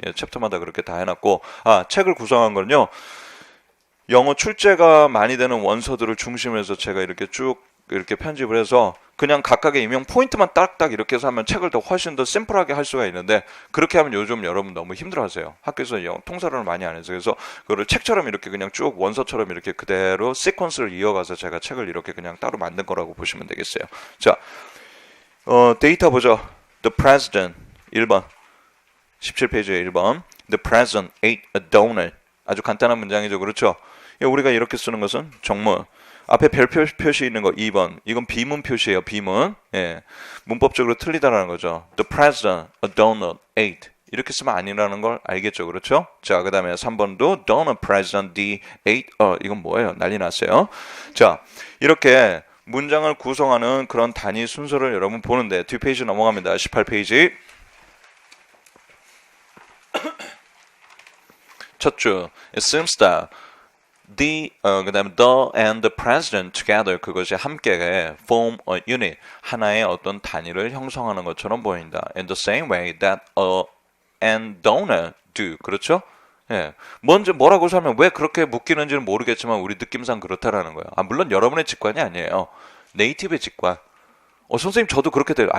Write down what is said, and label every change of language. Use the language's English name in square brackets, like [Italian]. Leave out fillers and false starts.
[Korean] 예, 챕터마다 그렇게 다 해놨고, 책을 구성한 건요, 영어 출제가 많이 되는 원서들을 중심으로 해서 제가 이렇게 쭉 이렇게 편집을 해서 그냥 각각의 임용 포인트만 딱딱 이렇게 해서 하면 책을 더 훨씬 더 심플하게 할 수가 있는데, 그렇게 하면 요즘 여러분 너무 힘들어하세요. 학교에서 통사론을 많이 안 해서. 그래서 그거를 책처럼 이렇게 그냥 쭉 원서처럼 이렇게 그대로 시퀀스를 이어가서 제가 책을 이렇게 그냥 따로 만든 거라고 보시면 되겠어요. 자, 데이터 보죠. [English] The President [Korean] 1번 17페이지에 1번 [English] The President ate a donut. [Korean] 아주 간단한 문장이죠. 그렇죠? 우리가 이렇게 쓰는 것은 정문. 앞에 별표 표시 있는 거 2번. 이건 비문 표시예요. 비문. 예. 문법적으로 틀리다라는 거죠. [English] The President a donut ate. [Korean] 이렇게 쓰면 아니라는 걸 알겠죠. 그렇죠? 자, 그 다음에 3번도 [English] donut President D ate. [Korean] 이건 뭐예요? 난리 났어요. 자, 이렇게 문장을 구성하는 그런 단위 순서를 여러분 보는데, 뒷페이지 넘어갑니다. 18페이지. 첫 줄. [English] It seems that [Korean] 그다음에 [English] the and the president together, [Korean] 그것이 함께 [English] form a unit, [Korean] 하나의 어떤 단위를 형성하는 것처럼 보인다. [English] In the same way that a and don't do. [Korean] 그렇죠? 예. 먼저 뭐라고 하면 왜 그렇게 묶이는지는 모르겠지만 우리 느낌상 그렇다라는 거예요. 물론 여러분의 직관이 아니에요. 네이티브의 직관. 선생님 저도 그렇게 돼요.